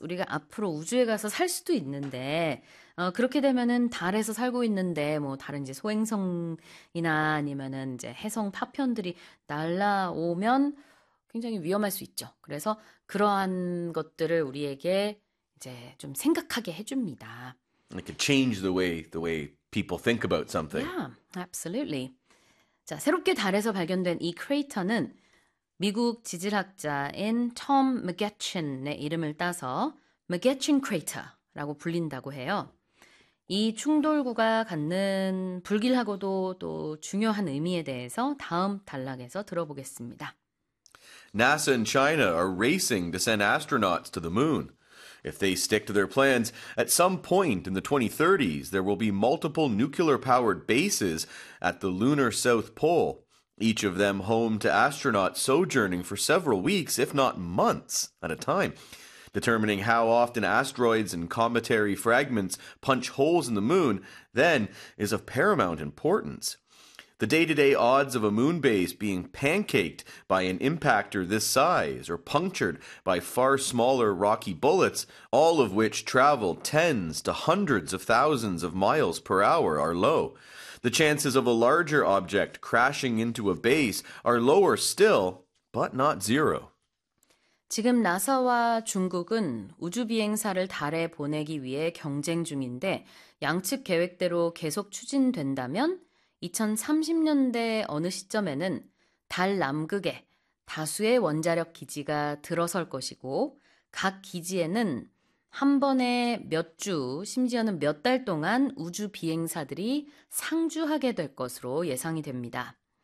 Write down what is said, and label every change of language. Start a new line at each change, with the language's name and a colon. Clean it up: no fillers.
Korean: 우리가 앞으로 우주에 가서 살 수도 있는데, 그렇게 되면은 달에서 살고 있는데, 뭐, 다른 이제 소행성이나 아니면은 이제 혜성 파편들이 날라오면 굉장히 위험할 수 있죠. 그래서 그러한 것들을 우리에게 이제 좀 생각하게 해줍니다.
English: It could change the way people think about something. Yeah, absolutely.
Korean: 자, 새롭게 달에서 발견된 이 크레이터는 미국 지질학자인 톰 맥게친의 이름을 따서 맥게친 크레이터라고 불린다고 해요. 이 충돌구가 갖는 불길하고도 또 중요한 의미에 대해서 다음 단락에서 들어보겠습니다.
English: NASA and China are racing to send astronauts to the moon. If they stick to their plans, at some point in the 2030s, there will be multiple nuclear-powered bases at the lunar South Pole, each of them home to astronauts sojourning for several weeks, if not months, at a time. Determining how often asteroids and cometary fragments punch holes in the moon, then, is of paramount importance. The day-to-day odds of a moon base being pancaked by an impactor this size or punctured by far smaller rocky bullets, all of which travel tens to hundreds of thousands of miles per hour, are low. The chances of a larger object crashing into a base are lower still, but not zero.
Korean: 지금 나사와 중국은 우주비행사를 달에 보내기 위해 경쟁 중인데 양측 계획대로 계속 추진된다면 2030년대 어느 시점에는 달 남극에 다수의 원자력 기지가 들어설 것이고 각 기지에는 한 번에 몇 주, 심지어는 몇 달 동안 우주비행사들이 상주하게 될 것으로 예상이 됩니다.